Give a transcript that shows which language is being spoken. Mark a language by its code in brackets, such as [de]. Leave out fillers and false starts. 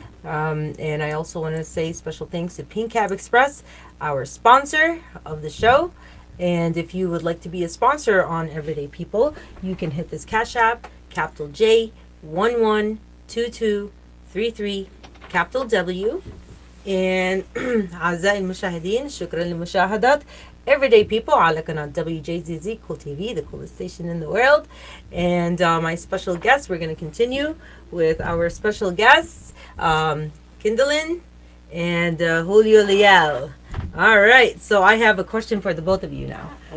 [en] And I also want to say special thanks to Pink Cab Express, our sponsor of the show. And if you would like to be a sponsor on Everyday People, you can hit this Cash App, capital J 112233, capital W. [ar] And أعزائي المشاهدين, شكرا للمشاهدات. [en] Everyday People [ar] على قناة [en] WJZZ Cool TV, the coolest station in the world. And my special guest, we're going to continue with our special guests, Kendalyn and Julio Leal. All right, so I have a question for the both of you now.